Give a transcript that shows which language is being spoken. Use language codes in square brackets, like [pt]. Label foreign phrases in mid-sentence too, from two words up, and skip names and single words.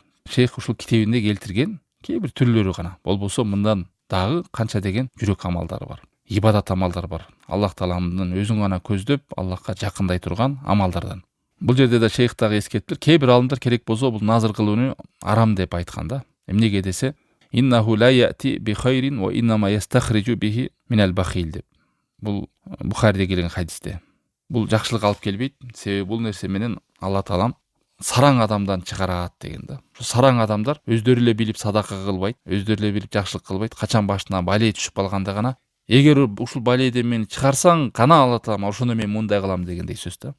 [ky] Шейх ушул китебинде келтирген кээ бир түрлөрү гана. Болбосо мындан дагы канча деген жүрөк амалдары бар. Ибадат амалдары бар. Аллах Тааламдын өзүн гана көздөп, Аллахка жакындай турган амалдардан. Бул жерде да шейх дагы эскертиптир. Кээ бир алымдар керек болсо бул назыр кылууну арам деп айткан да. Эмнеге десе, [ar] إنه لا يأتي بخير وإنما يستخرج به من البخيل деп. [ky] Бул Бухариде келген хадисте. бул жакшылык алып келбейт. Себеби бул нерсе менен Алла таалам сараң адамдан чыгарат деген да. Ошо сараң адамдар өздөрү эле билип садака кылбайт, өздөрү эле билип жакшылык кылбайт. Качан башына бале түшүп калганда гана, эгер ушул баледен мени чыгарсаң, гана Алла таалам ошондо мен мындай кылам дегендей сөз да.